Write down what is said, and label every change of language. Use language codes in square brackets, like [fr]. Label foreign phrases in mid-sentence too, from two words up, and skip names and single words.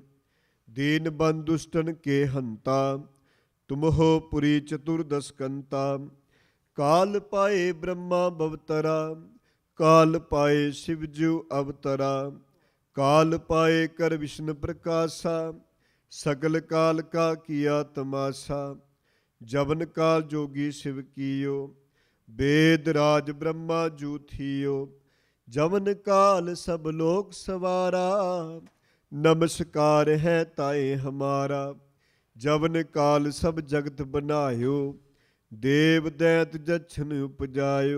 [bra] ਦੀਨ ਬੰਦ ਦੁਸ਼ਟਨ ਕੇ ਹੰਤਾ, ਤੁਮ ਹੋ ਪੁਰੀ ਚਤੁਰਦਸ ਕੰਤਾ। ਕਾਲ ਪਾਏ ਬ੍ਰਹਮਾ ਬਵਤਰਾ, ਕਾਲ ਪਾਏ ਸ਼ਿਵ ਜੂ ਅਵਤਰਾ, ਕਾਲ ਪਾਏ ਕਰ ਵਿਸ਼ਨ ਪ੍ਰਕਾਸ਼ਾ, ਸਗਲ ਕਾਲ ਕਾ ਕੀਆ ਤਮਾਸ਼ਾ। ਜਬਨ ਕਾਲ ਜੋਗੀ ਸ਼ਿਵ ਕੀਓ, वेद राज ब्रह्मा जू थियो। जवन काल सब लोक सवारा, नमस्कार है ताए हमारा। जवन काल सब जगत बनायो, देव दैत जछन उपजायो।